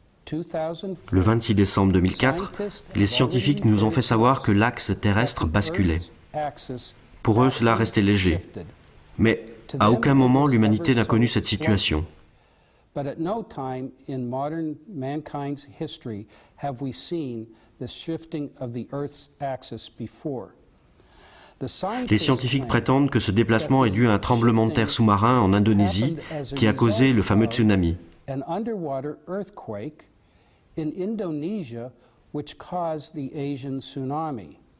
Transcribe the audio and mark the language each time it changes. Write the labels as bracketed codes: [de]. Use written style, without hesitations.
[fr] Le 26 décembre 2004, les scientifiques nous ont fait savoir que l'axe terrestre basculait. Pour eux, cela restait léger. Mais à aucun moment, l'humanité n'a connu cette situation. [en] But at no time in modern mankind's history have we seen the shifting of the Earth's axis before. [fr] Les scientifiques prétendent que ce déplacement est dû à un tremblement de terre sous-marin en Indonésie qui a causé le fameux tsunami. [en] An underwater earthquake in Indonesia which caused the Asian tsunami.